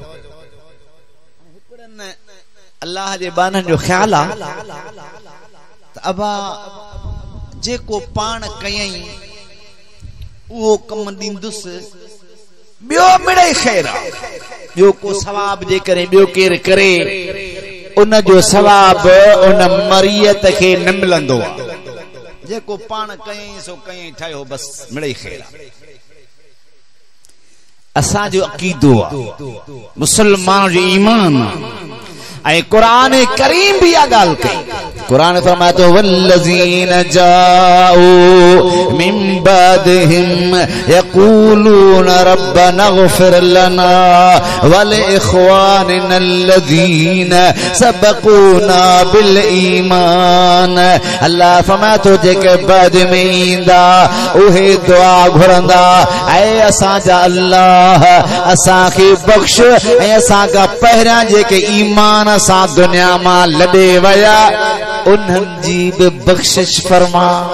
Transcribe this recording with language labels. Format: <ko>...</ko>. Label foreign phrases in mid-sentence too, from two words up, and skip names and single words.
<sd>अल्लाह जे बाननि जो ख्याल आ त अबा जेको पाण कयई उहो कम ॾींदुसि ॿियो मिड़े ख़ैर आ ॿियो को सवाब जे करे ॿियो केर करे उन जो सवाब उन मरियत खे न मिलंदो आ जेको पाण कयई सो कयई ठहियो बस मिड़े ख़ैर आ असां जो अक़ीदो आ मुसलमान जो ईमान ऐ कुरान करीम भी आ गाल कई कुरान</sd> <ar>फरमातो والذين جاءوا من بعدهم يقولون ربنا اغفر لنا ولإخواننا الذين سبقونا بالإيمان</ar> <sd>अल्लाह फरमातो जेके बाद में ईंदा उहे दुआ घुरंदा ऐ असां जा अल्लाह असां खे बख्श ऐ असां का पहिरियां जेके ईमान सा दुनिया मां लॾे वया उन्हनि जी बि बख़्शिश फरमा</sd>